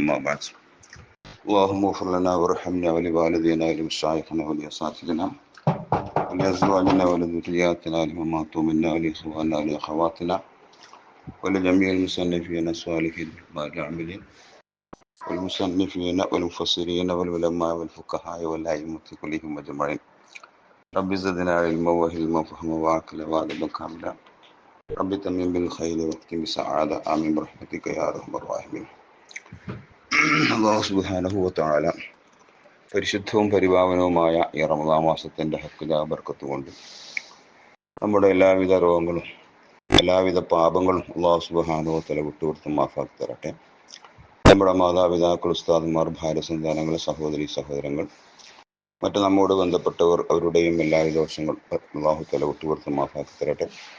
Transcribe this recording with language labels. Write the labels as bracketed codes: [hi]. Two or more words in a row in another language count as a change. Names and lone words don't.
[ar] أما بعد، اللهم اغفر لنا وارحمنا ولوالدينا ولمشايخنا ولأساتذتنا ولأزواجنا ولذرياتنا لمن ماتوا منا ولإخواننا ولأخواتنا ولجميع المصنفين الصالحين والعاملين والمصنفين والمفسرين والعلماء والفقهاء والأئمة كلهم أجمعين. رب زدنا علما وحلما وفهما وعقلا وأدبا كاملا. رب تمم بالخير واختم بسعادة. آمين برحمتك يا أرحم الراحمين. الله سبحانه وتعالى [ml] പരിശുദ്ധവും പരിപാവനവുമായ ഈ റമദാൻ മാസത്തിന്റെ ഹക്കില ബർക്കത്ത് കൊണ്ട് നമ്മുടെ എല്ലാവിധ രോഗങ്ങളും എല്ലാവിധ പാപങ്ങളും [ar] الله سبحانه وتعالى [ml] വിട്ടുകൊടുത്ത് മാഫാക്കി തരട്ടെ. നമ്മുടെ മാതാപിതാക്കൾ, ഉസ്താദുമാർ, ഭാര്യ, സന്താനങ്ങൾ, സഹോദരി സഹോദരങ്ങൾ, മറ്റു നമ്മോട് ബന്ധപ്പെട്ടവർ, അവരുടെയും എല്ലാവിധ ദോഷങ്ങൾ [ar] الله تعالى [ml] വിട്ടുകൊടുത്ത് മാഫാക്കി തരട്ടെ.